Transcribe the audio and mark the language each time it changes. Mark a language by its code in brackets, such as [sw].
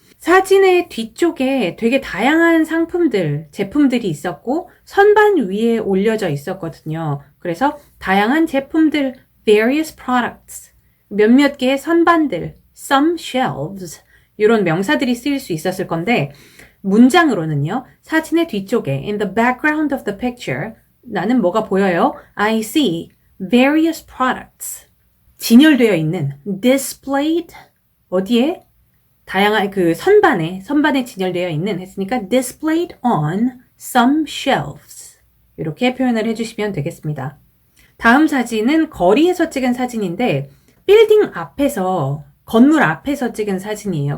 [ko] 사진의 뒤쪽에 되게 다양한 상품들, 제품들이 있었고 선반 위에 올려져 있었거든요. 그래서 다양한 제품들, [en] various products, [ko] 몇몇 개의 선반들, [en] some shelves, [ko] 이런 명사들이 쓰일 수 있었을 건데 문장으로는요. 사진의 뒤쪽에 [en] in the background of the picture [ko] 나는 뭐가 보여요? [en] I see various products. [ko] 진열되어 있는 displayed 어디에? 다양한 그 선반에 진열되어 있는 했으니까 [en] displayed on some shelves. [ko] 이렇게 표현을 해주시면 되겠습니다. 다음 사진은 거리에서 찍은 사진인데 빌딩 앞에서 건물 앞에서 찍은 사진이에요.